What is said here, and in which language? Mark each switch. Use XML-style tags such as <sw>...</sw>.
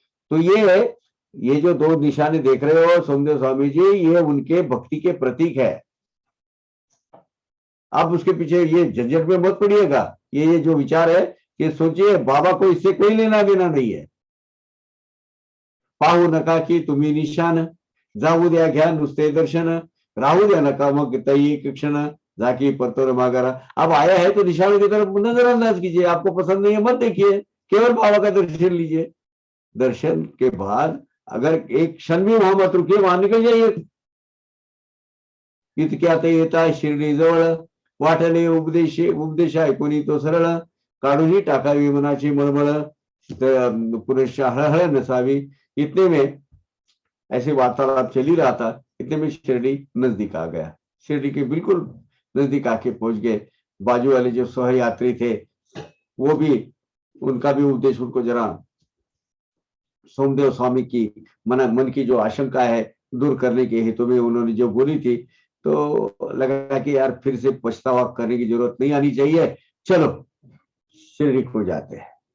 <hi>तो ये जो दो निशाने देख रहे हो सोमदेव स्वामी जी, ये उनके भक्ति के प्रतीक है। आप उसके पीछे ये झंझट में मत पड़िएगा। ये जो विचार है कि सोचिए बाबा को इससे कोई लेना देना नहीं है।</hi> <mr>पाहू नका की तुम्ही निशान, जाऊ द्या घ्या नुसते दर्शन, राहू द्या नका मग तई एक क्षण, जाकी परतोर मागारा।</mr> <hi>अब आया है तो निशानों की तरफ नजरअंदाज कीजिए, आपको पसंद नहीं है मत देखिए, केवल बाबा का दर्शन लीजिए। दर्शन के बाद अगर एक क्षण भी वहां मत रुकिए, वहां निकल जाइए।</hi> <mr>इतक्यात येता शिर्डी जवळ, वाटले उपदेश ऐकून तो सरळ, काढून टाकावी मनाची मळमळ, पुरेशा हळहळ नसावी।</mr> <hi>इतने में ऐसे वार्तालाप चल ही रहा था, इतने में शिरडी नजदीक आ गया। शिरडी के बिल्कुल नजदीक आके पहुंच गए। बाजू वाले जो सहयात्री थे वो भी, उनका भी उद्देश्य उनको जरा सोमदेव स्वामी की मन की जो आशंका है दूर करने के हेतु में उन्होंने जो बोली थी, तो लगा कि यार फिर से पछतावा करने की जरूरत नहीं आनी चाहिए, चलो शिरडी को जाते हैं।</hi>